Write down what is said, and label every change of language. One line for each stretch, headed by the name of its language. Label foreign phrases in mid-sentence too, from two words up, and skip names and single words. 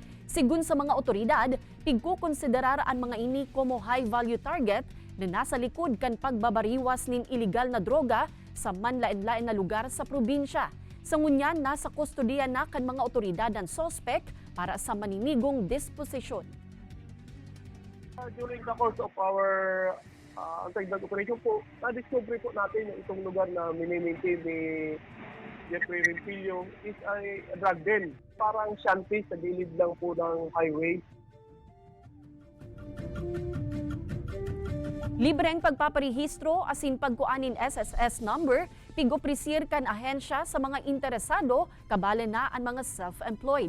Bikol: Sigun sa mga otoridad, pigkukonsiderar ang mga ini como
English: high-value target
Bikol: na nasa likod kan pagbabariwas nin iligal na droga sa manlain-lain na lugar sa probinsya. Sa ngunyan, nasa kustodiya na kan mga otoridad ang sospek para sa maninigong disposisyon.
English: During the course of our anti-drug operation
Filipino: po, na-discover po natin yung itong lugar na mini-maintain ni
English: Jeffrey Rimpillo is a drug den.
Filipino: Parang shanty sa gilid lang po ng highway.
Bikol: Libreng pagpaparehistro asin pagkuanin SSS number, pig-oprisir kan ahensya sa mga interesado, kabala na ang mga self-employed.